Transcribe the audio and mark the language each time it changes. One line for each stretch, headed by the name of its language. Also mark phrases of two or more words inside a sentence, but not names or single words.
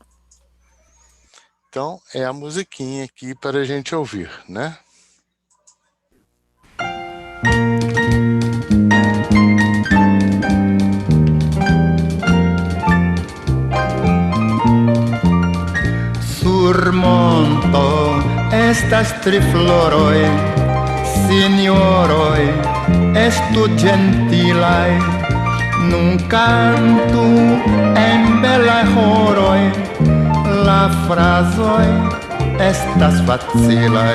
Portuguese: Então, é a musiquinha aqui para a gente ouvir, né?
Esperanto: Sur monto estas tri floroj, sinjoroj, estu ĝentilaj, nun cantu en belaj ĥoroj, la frazoj estas facilaj.